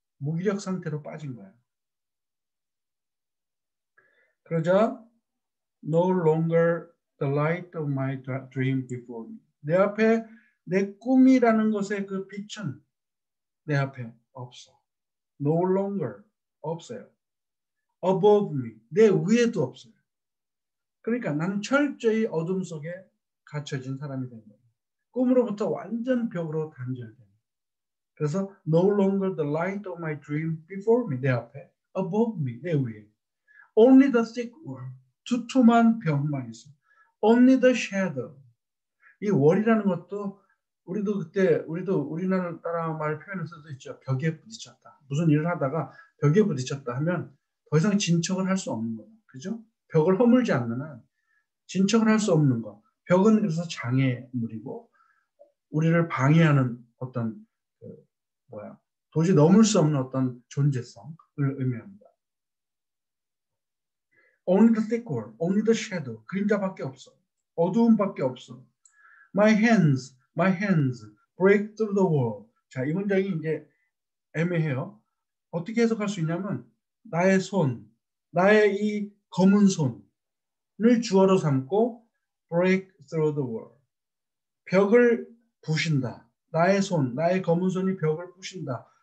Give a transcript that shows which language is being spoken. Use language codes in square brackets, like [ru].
[ko] 무기력 상태로 빠진 거야. 그러자 [en] no longer the light of my dream before me. [ko] 내 앞에 내 꿈이라는 것의 그 빛은 내 앞에 없어. [en] No longer [ko] 없어요. [en] above me. [ko] 내 위에도 없어요. 그러니까 나는 철저히 어둠 속에 갇혀진 사람이 된 거예요. 꿈으로부터 완전 벽으로 단절된. 그래서 [en] no longer the light of my dream before me. [ko] 내 앞에. [en] above me. [ko] 내 위에. [en] Only the thick wall. [ko] 두툼한 벽만 있어. [en] only the shadow. [ko] 이 월이라는 것도 우리도 우리나라 말 표현을 써도 있죠. 벽에 부딪혔다. 무슨 일을 하다가 벽에 부딪혔다 하면 더 이상 진척을 할 수 없는 거예요. 그죠? 벽을 허물지 않는 한 진척을 할 수 없는 거. 벽은 그래서 장애물이고 우리를 방해하는 어떤 도저히 넘을 수 없는 어떤 존재성을 의미합니다. [en] Only the thick wall, only the shadow. [ko] 그림자밖에 없어. 어두움밖에 없어. [en] My hands break through the wall. [ko] 자, 이 문장이 이제 애매해요. 어떻게 해석할 수 있냐면 나의 손, 나의 이 검은 손을 주어로 삼고 [en] break through the wall. [ko] 벽을 부신다. 나의 손, 나의 검은 손이 벽을 부신다.